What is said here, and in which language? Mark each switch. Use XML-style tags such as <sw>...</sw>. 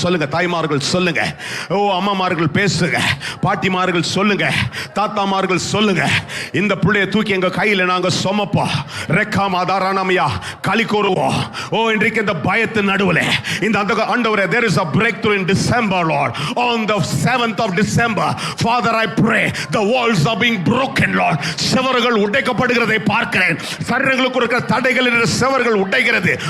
<ta>சொல்லுங்க தாய்மார்கள், சொல்லுங்க. ஓ அம்மாமார்கள் பேசுங்க, பாட்டிமார்கள் சொல்லுங்க, தாத்தாமார்கள் சொல்லுங்க. இந்த பிள்ளைய தூக்கி எங்க கையில நாங்க சுமப்போம். ரெக்காமா தாரானமையா களி கூறுவோம். ஓ இன்றைக்கு இந்த பயத்தின் நடுவில் இந்த ஆண்டவரே,</ta> <en>there is a breakthrough in December, Lord. On the 7th of December, Father, I pray the walls are being broken, Lord.</en> <ta>செவர்கள் உடைக்கப்படுகிறதை பார்க்கிறேன். சரீரங்களுக்கு இருக்கிற தடைகள் என்ற செவர்கள் உடைக்கிறது.</ta>